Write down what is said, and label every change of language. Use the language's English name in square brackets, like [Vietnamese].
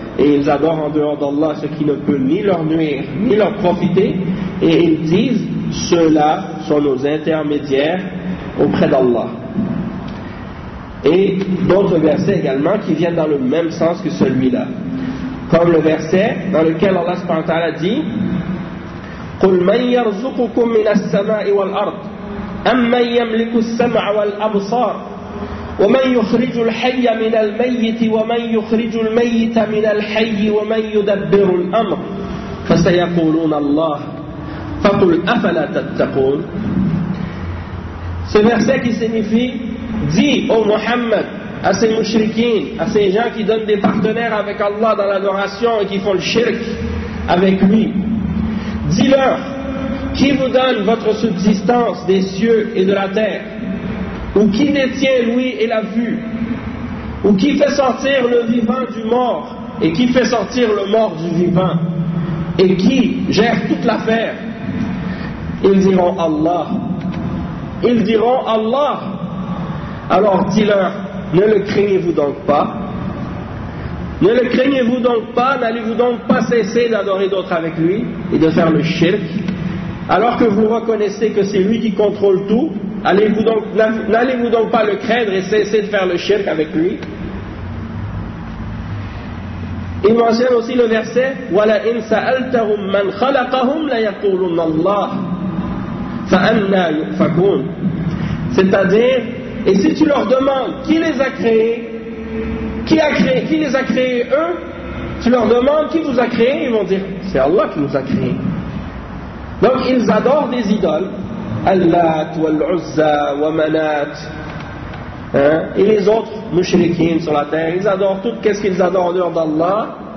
[French] Et ils adorent en dehors d'Allah ce qui ne peut ni leur nuire, ni leur profiter. Et ils disent, ceux-là sont nos intermédiaires auprès d'Allah. Et d'autres versets également qui viennent dans le même sens que celui-là. Comme le verset dans lequel Allah subhanahu wa ta'ala dit [Arabic] قُلْ مَنْ يَرْزُقُكُمْ مِنَ السَّمَاءِ وَالْأَرْضِ أَمَّنْ يَمْلِكُ السَّمْعَ وَالْأَبْصَارَ ومن يخرج الحي من الميت ومن يخرج الميت من الحي ومن يدبر الأمر فسيقولون الله فقل أفلا تتقون. [French] Ce verset qui signifie dis ô Muhammad à ces mouchriquins, à ces gens qui donnent des partenaires avec Allah dans l'adoration et qui font le shirk avec lui, dis-leur qui vous donne votre subsistance des cieux et de la terre, ou qui détient l'ouïe et la vue, ou qui fait sortir le vivant du mort, et qui fait sortir le mort du vivant, et qui gère toute l'affaire. Ils diront Allah. Ils diront Allah. Alors dis-leur, ne le craignez-vous donc pas? Ne le craignez-vous donc pas? N'allez-vous donc pas cesser d'adorer d'autres avec lui et de faire le shirk, alors que vous reconnaissez que c'est lui qui contrôle tout? N'allez-vous donc pas le craindre et cesser de faire le shirk avec lui? Il mentionne aussi le verset [Arabic] وَلَئِنْ سَأَلْتَهُمْ مَنْ خَلَقَهُمْ لَيَقُولُنَّ اللَّهُ فَأَنَّى يُؤْفَكُونَ. [French] C'est-à-dire, et si tu leur demandes qui les a créés, qui les a créés eux, tu leur demandes qui vous a créés, ils vont dire c'est Allah qui nous a créés. Donc ils adorent des idoles, Allat, Wal-Uzza, wa Manat, et les autres mouchriquins sur la terre, ils adorent tout ce qu'ils adorent en dehors d'Allah.